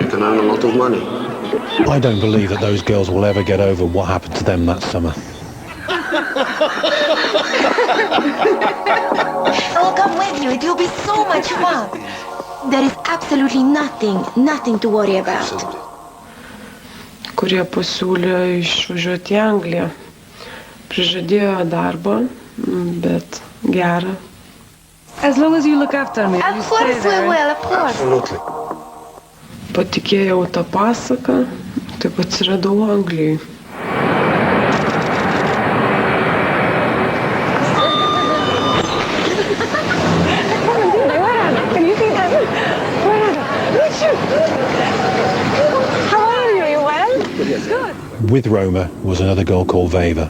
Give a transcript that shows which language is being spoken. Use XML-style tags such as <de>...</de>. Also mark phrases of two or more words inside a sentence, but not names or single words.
<en>You can earn a lot of money. I don't believe that those girls will ever get over what happened to them that summer. I'll come with you. It will be so much fun. There is absolutely nothing to worry about.</en> <lt>Kurie pasiūlė išvažiuoti į Angliją. Prižadėjo darbą, bet gerą.</lt> <en>As long as you look after me. Of course we will, of course. Absolutely.</en> <lt>Patikėjau tą pasaką, taip atsiradau Anglijai.</lt> <en>With Roma was another girl called Veva.</en>